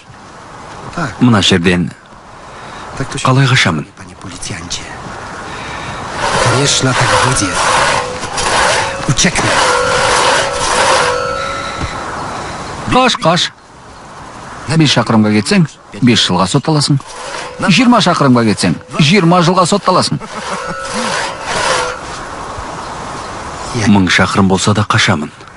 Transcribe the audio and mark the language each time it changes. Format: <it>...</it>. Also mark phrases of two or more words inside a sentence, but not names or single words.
<pl>Tak,</pl> <kk>Мына жерден</kk> <pl>tak to się</pl> <kk>қалай қашамын?</kk> <pl>panie policjancie.</pl> <ru>Конечно, так будет.</ru> <pl>Ucieknę.</pl> <kk>Қаш. 5 шақырымға кетсең, 5 жылға сотталасың. 20 шақырымға кетсең, 20 жылға сотталасың. 1000 шақырым болса да қашамын.</kk>